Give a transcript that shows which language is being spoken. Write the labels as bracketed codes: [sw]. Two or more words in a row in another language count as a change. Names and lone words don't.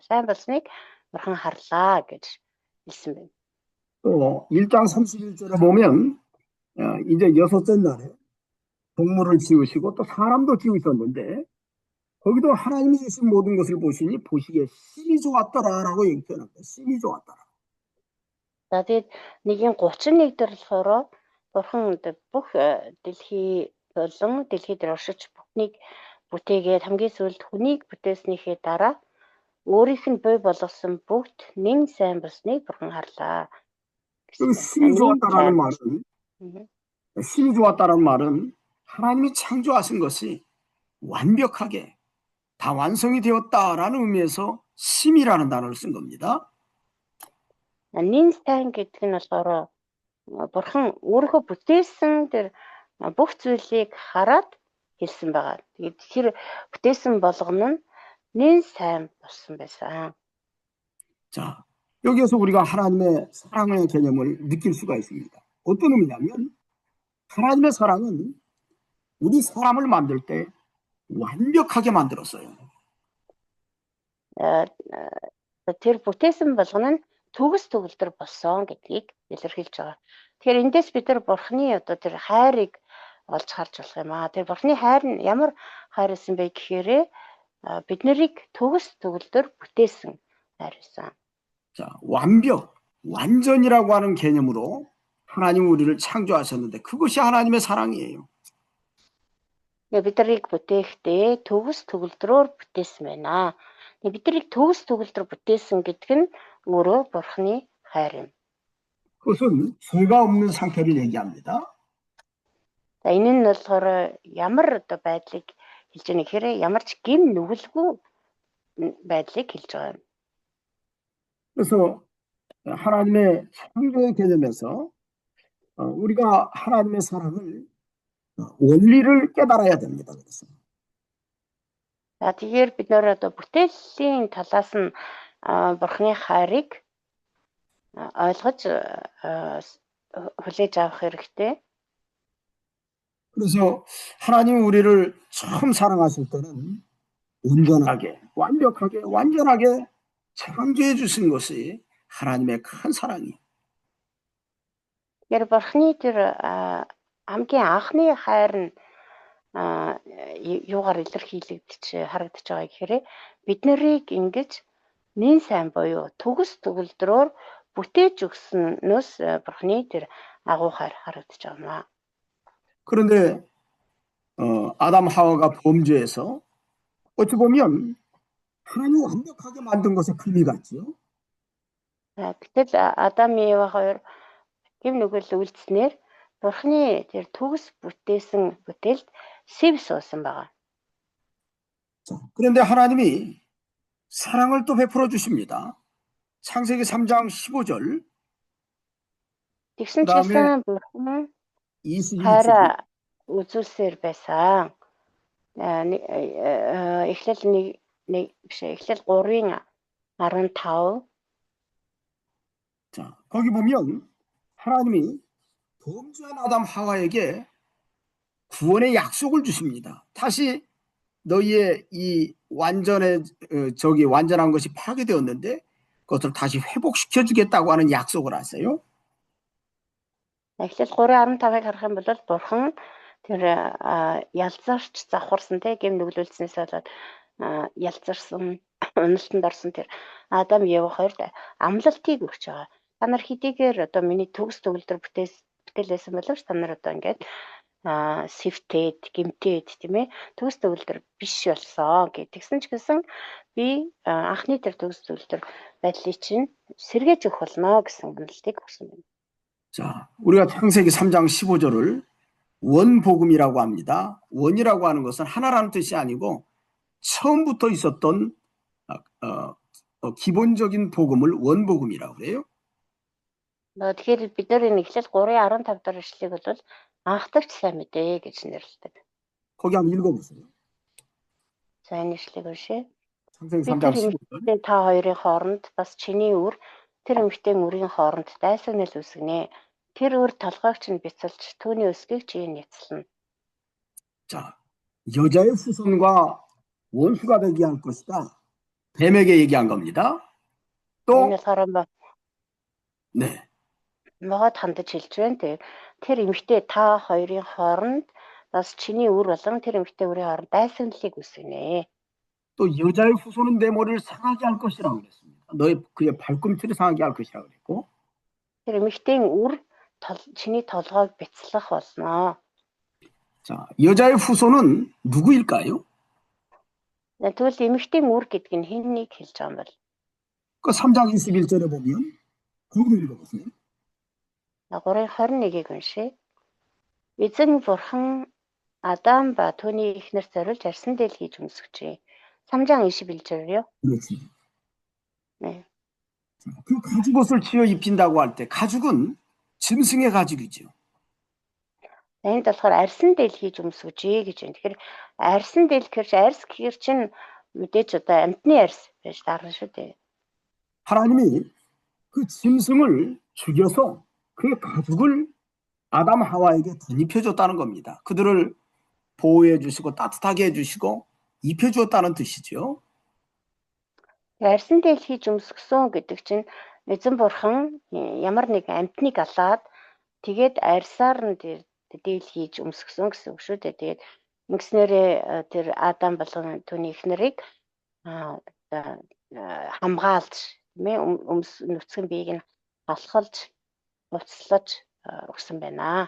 [mn] Сайн болсныг Бурхан харлаа гэж хэлсэн байна. [ko] 또 1장 31절에 보면 이제 여섯째 날에 동물을 지으시고 또 사람도 지으셨는데 거기도 하나님이 주신 모든 것을 보시니 보시기에 심히 좋았더라라고 표현합니다. 심히 좋았더라. [mn] За тэгээд 1-ийн 31 дээр болохоор Бурхан бүх дэлхий болон дэлхий дээр оршиж бүхнийг бүтээгээд хамгийн сүүлд хүнийг бүтээснийхээ дараа өөрийнх нь бий болгосон бүгд нэн сайн болсныг Бурхан харлаа. [ko] 심히 좋았다라는 말은 하나님이 창조하신 것이 완벽하게 다 완성이 되었다라는 의미에서 심이라는 단어를 쓴 겁니다. [mn] Нэн сайн гэдэг нь болохоор Бурхан өөрийнхөө бүтээсэн тэр бүх зүйлийг хараад хэлсэн байгаа. Тэгээд тэр бүтээсэн болгоно нь нэн сайн болсон байсан. [ko] 자, 여기에서 우리가 하나님의 사랑의 개념을 느낄 수가 있습니다. 어떤 의미냐면 하나님의 사랑은 우리 사람을 만들 때 완벽하게 만들었어요. [mn] Тэр бүтээсэн болгоно нь төгс төгөлдөр болсон гэдгийг илэрхийлж байгаа. Тэгэхээр эндээс бид нар бурхны одоо тэр хайрыг олж харж болох юм аа. Тэр бурхны хайр нь ямар хайр байсан бэ гэхээр бид нарыг төгс төгөлдөр бүтээсэн хайр байсан. [ko] 자, 완전이라고 하는 개념으로 하나님 우리를 창조하셨는데 그것이 하나님의 사랑이에요. [mn] бид нарыг бүтээхдээ төгс төгөлдрөөр бүтээсэн байна. бид нарыг төгс төгөлдөр бүтээсэн гэдэг нь өөрөө бурхны хайр юм. [ko] 그것은 죄가 없는 상태를 얘기합니다. [mn] За энэ нь болохоор ямар одоо байдлыг хэлж байгаа нэхээр ямар ч гим нүгэлгүй байдлыг хэлж байгаа юм. [ko] 그래서 하나님의 창조의 개념에서 우리가 하나님의 사랑을 원리를 깨달아야 됩니다. 그래서 [mn] За тэгэхээр бид нөр одоо бүтээлийн талаас нь бурхны хайрыг ойлгож хүлээж авах хэрэгтэй. [ko] 그래서 하나님 우리를 처음 사랑하실 때는 온전하게, 완벽하게, 완전하게 창조해 주신 것이 하나님의 큰 사랑이에요. [mn] Тэгэхээр бурхны тэр хамгийн анхны хайр нь юугаар илэрхийлэгдэж харагдаж байгаа гэхээр бид нарыг ингэж нэн сайн буюу төгс төгөлдрөөр бүтээж өгснөөс бурхны тэр агуу хайр харагдаж байна. [ko] 그런데 아담 하와가 범죄해서 어찌 보면 하나님 완벽하게 만든 것에 금이 갔죠. [mn] Гэтэл Адам Ева хоёр гим нүгэл үйлдснээр бурхны тэр төгс бүтээсэн бүтээлд сэв суусан байгаа. [ko] 그런데 하나님이 사랑을 또 베풀어 주십니다. 창세기 3장 15절. [mn] Тэгсэн ч гэсэн бурхан [ko] 21절. [mn] хайраа үзүүлсээр байсан. Эхлэл 3-ын 15. [ko] 자, 거기 보면 하나님이 범죄한 아담 하와에게 구원의 약속을 주십니다. 다시 너희의 이 완전한 것이 파괴되었는데 그것을 다시 회복시켜 주겠다고 하는 약속을 하세요. [mn] Эхлэл 3:15-ыг харах юм бол бурхан тэр ялзаарч завхарсан те гим нүглүүлснээс болоод ялзарсан уналтанд орсон тэр Адам Ева хоёрт амлалтыг өгч байгаа. Та нар хэдийгээр одоо миний төгс төгөлдөр бүтээлсэн боловч та нар одоо ингээд сэвтээд гимтээд тийм ээ төгс төгөлдөр биш болсон гэтгсэн ч гэсэн би анхны тэр төгс төгөлдөр байдлыг чинь сэргээж өгөх болно гэсэн амлалтыг өгсөн байна. [ko] 자, 우리가 창세기 3장 15절을 원복음이라고 합니다. 원이라고 하는 것은 하나라는 뜻이 아니고 처음부터 있었던 기본적인 복음을 원복음이라고 그래요. [mn] Тэгэхээр бид нар энэ эхлэл 3:15 дээр ишлэгийг бол анхдагч сайн мэдээ гэж нэрлэдэг. [ko] 거기 한번 읽어보세요. [mn] За энэ ишлэгийг уншъя. [ko] 창세기 3장 15절. [mn] Та хоёрын хооронд бас чиний үр тэр эмэгтэйн үрийн хооронд дайсагнал үсгэнэ. Тэр үр толгойгч нь бяцалж түүний өсгийг чи няцлана. [ko] 자, 여자의 후손과 원수가 되게 할 것이다. 뱀에게 얘기한 겁니다. 또 [mn] Энэ болохоор [ko] 네. [mn] могод хандаж хэлж байна. Тэр эмэгтэй та хоёрын хооронд бас чиний үр болон тэр эмэгтэй үрийн хооронд дайсагналыг үсгэнэ. [ko] 또 여자의 후손은 내 머리를 상하게 할 것이라고 그랬습니다. 너의 그의 발꿈치를 상하게 할 것이라고 그랬고. [mn] Тэр эмэгтэйн үр чиний толгойг бяцлах болно. [ko] 자, 여자의 후손은 누구일까요? [mn] Тэгвэл эмэгтэйн үр гэдэг нь хиннийг хэлж байгаа юм бол? [ko] 그 3장 21절에 보면 거기도 읽어보세요. [mn] 3:21-ийг уншъя. Эзэн бурхан Адам ба түүний эхнэр зориулж арьсан дээл хийж өмсгчээ. [ko] 3장 21절이요? 그렇지. 네. 그 가죽옷을 지어 입힌다고 할 때 가죽은 짐승의 가죽이죠. [mn] Энд болохоор арьсан дээл хийж өмсгчээ гэж байна. Тэгэхээр арьсан дээл гэхэрч арьс гэхэр чинь мэдээж одоо амьтны арьс байж таарна шүү дээ. [ko] 하나님이 그 짐승을 죽여서 그 가죽을 아담 하와에게 덧입혀줬다는 겁니다. 그들을 보호해 주시고 따뜻하게 해주시고 입혀 주었다는 뜻이죠. [mn] Арьсан дээл хийж өмсгсөн гэдэг чинь эзэн бурхан ямар нэг амьтныг алаад тэгээд арьсаар нь дээл хийж өмсгсөн гэсэн үг шүү дээ. Тэгээд ингэснээрээ тэр Адам болон түүний эхнэрийг хамгаалж тийм ээ нүцгэн биеийг нь алхалж буцлаж өгсөн байна.